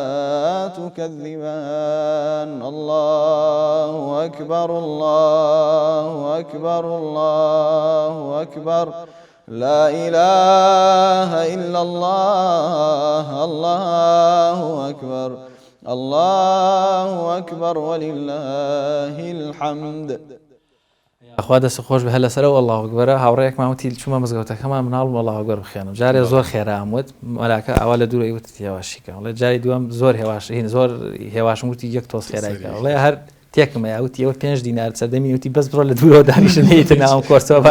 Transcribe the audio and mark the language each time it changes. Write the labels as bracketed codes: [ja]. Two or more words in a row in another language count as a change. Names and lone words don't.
[ar] تكذبان الله أكبر الله أكبر الله أكبر لا إله إلا الله الله أكبر الله أكبر ولله الحمد [ckb] ئەخوا دەست خۆش بە هە لەسەرەوە [ar] الله ئەکبەرە [ckb] هاوڕێیەکمان وتی چوومە مزگەوتەکەمان مناڵم [ar] الله ئەکبەر [ckb] بخوێنم جارێ زۆر خێرام وت مەلاکە ئاوا لە دوورە وتی هێواشیکە وڵێ جاری دووەم زۆر هێواشین زۆر هێواشم وتی یەک تۆز خێرایکە وڵێ هەر تێکم وتی ئەوە 5 دینار سەردەمی وتی بەس بڕۆ لە دوورەوە دانیشتنیتە ناوم کۆرسەوە با